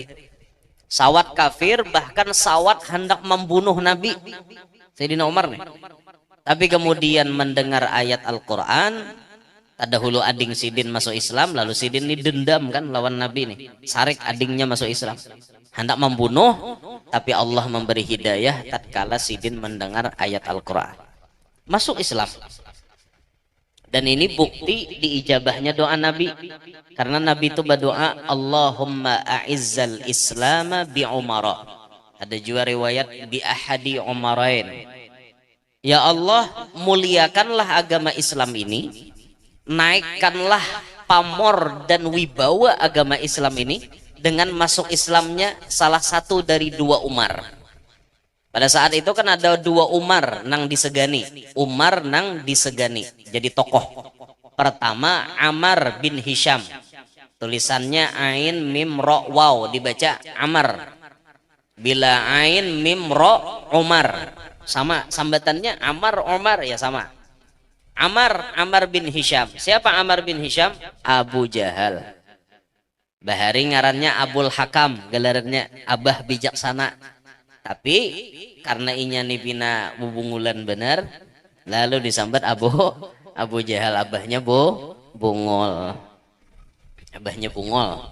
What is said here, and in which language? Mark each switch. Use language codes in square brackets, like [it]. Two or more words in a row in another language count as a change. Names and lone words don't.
[id] Sawat kafir bahkan sawat hendak membunuh Nabi Sayyidina Umar nih. Tapi kemudian mendengar ayat Al-Quran, tadahulu ading Sidin masuk Islam, lalu Sidin ini dendam kan lawan Nabi nih, sarik adingnya masuk Islam, hendak membunuh, tapi Allah memberi hidayah tatkala Sidin mendengar ayat Al-Quran, masuk Islam. Dan ini bukti diijabahnya doa Nabi, karena Nabi itu berdoa [ar] اللهم أعز الإسلام بعمر, [id] ada juga riwayat [ar] بأحد العمرين, [id] ya Allah muliakanlah agama Islam ini, naikkanlah pamor dan wibawa agama Islam ini dengan masuk Islamnya salah satu dari dua Umar. Pada saat itu kan ada dua Umar nang disegani, Umar nang disegani jadi tokoh. Pertama Amar bin Hisham, tulisannya ain mim ro waw dibaca Amar, bila ain mim ro Umar, sama sambatannya Amar Umar ya sama. Amar bin Hisham. Siapa Amar bin Hisham? Abu Jahal. [bjn] Bahari ngarannya Abul Hakam, gelarannya Abah Bijaksana. Tapi karena inya nipina bubungulan benar, lalu disambat Abu Jahal, abahnya bungol. Abahnya bungol.